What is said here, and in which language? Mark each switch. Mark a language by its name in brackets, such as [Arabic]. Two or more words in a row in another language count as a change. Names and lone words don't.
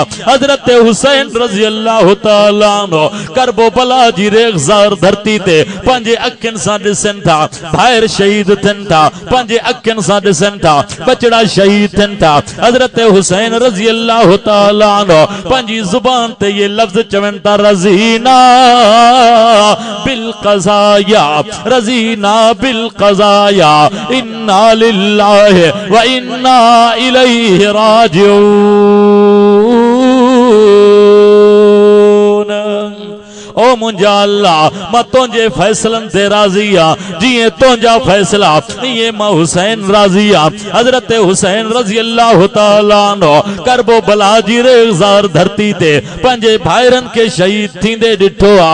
[Sindhi] हजरत हुसैन [Arabic] رضي الله تعالى عنه [Sindhi] करबला जी रेग़ज़ार धरती ते पंहिंजे अखियुनि सां ॾिसनि था, भाइर शहीद थियनि था, पंहिंजे अखियुनि सां ॾिसनि था, बचड़ा शहीद थियनि था। हजरत हुसैन [Arabic] رضي الله تعالى عنه [Sindhi] पंहिंजी ज़ुबान ते ये लफ्ज़ चवनि था, [Arabic] رضينا بالقضاء، رضينا بالقضاء، إنا لله وإنا إليه راجعون. [Sindhi] ओ मुंहिंजा अल्लाह मां तुंहिंजे फैसलनि ते राज़ी आ, जीअं तुंहिंजा फैसला ईअं मां हुसैन राज़ी आ। हजरत हुसैन [Arabic] رضي الله تعالى عنه [Sindhi] करबला जी रेग़ज़ार धरती ते पंहिंजे भाइरनि के शहीद थींदे ॾिठो आ।